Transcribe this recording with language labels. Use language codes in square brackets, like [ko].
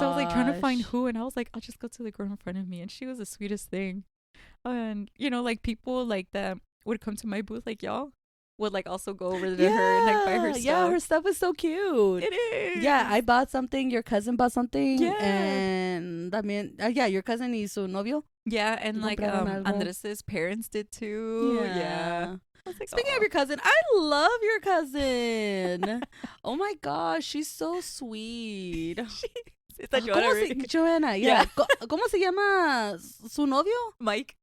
[en] So I was like trying to find who, and I was like, I'll just go to the girl in front of me. And she was the sweetest thing. And, you know, like people like that would come to my booth, like y'all, would like also go over to her and like buy her stuff. Yeah, her stuff is so cute. It is. Yeah, I bought something. Your cousin bought something. Yeah. And también, yeah, your cousin [es] y su novio. [en] Yeah, and like [es] Compraron algo. [en] Andres's parents did too. Yeah. I was like, Speaking "Aw." of your cousin, I love your cousin. Oh my gosh, she's so sweet. [es] Está ¿Cómo Joanna, se, Joanna, yeah. [en] Yeah. [es] ¿Cómo se llama su novio? [en] Mike.